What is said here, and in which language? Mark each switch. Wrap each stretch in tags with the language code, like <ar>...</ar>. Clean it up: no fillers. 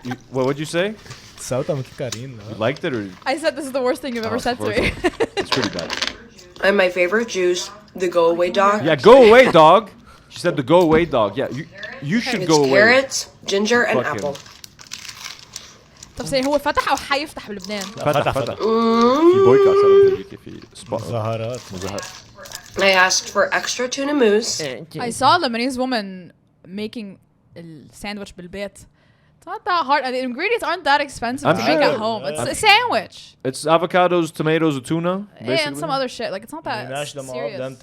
<en>What would you say? You liked it, or? I said this is the worst thing you've ever said to me. It's pretty bad. And my favorite juice, the Go Away Dog. Yeah, go away, dog. She said the go away dog. Yeah, you should go away. Carrots, ginger, and apple.</en> <ar>طب سي هو فتح أو حيفتح بلبنان؟ فتح. في boycotts في مظاهرات.</ar> <en>I asked for extra tuna mousse. I saw a Lebanese woman making a sandwich</en> <ar>بالبيت.</ar> <en>It's not that hard. The ingredients aren't that expensive to make at home. It's a sandwich. It's avocados, tomatoes, and tuna. And some other shit. Like, it's not that serious.</en>